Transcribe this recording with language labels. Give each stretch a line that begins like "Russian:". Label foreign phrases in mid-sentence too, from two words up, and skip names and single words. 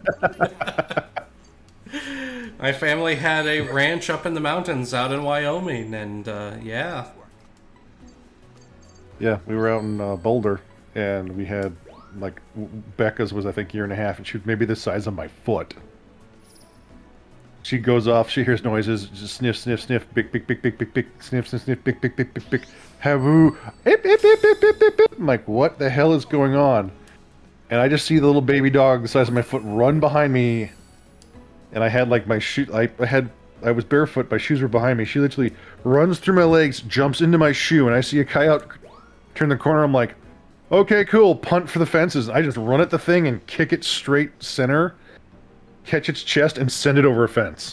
English: My family had a ranch up in the mountains out in Wyoming, and yeah. Yeah, we were out in Boulder, and we had, like, Becca's was, I think, 1.5 years, and she was maybe the size of my foot. She goes off, she hears noises, just sniff, sniff, sniff, bick, bick, bick, bick, bick, bick, sniff, sniff, sniff, bick, bick, bick, bick, bick, haboo, ip, ip, ip, ip, ip, ip, ip. I'm like, what the hell is going on? And I just see the little baby dog the size of my foot run behind me, and I had, like, my shoe, I was barefoot, my shoes were behind me. She literally runs through my legs, jumps into my shoe, and I see a coyote turn the corner. I'm like, okay, cool, punt for the fences. I just run at the thing and kick it straight center, catch its chest, and send it over a fence.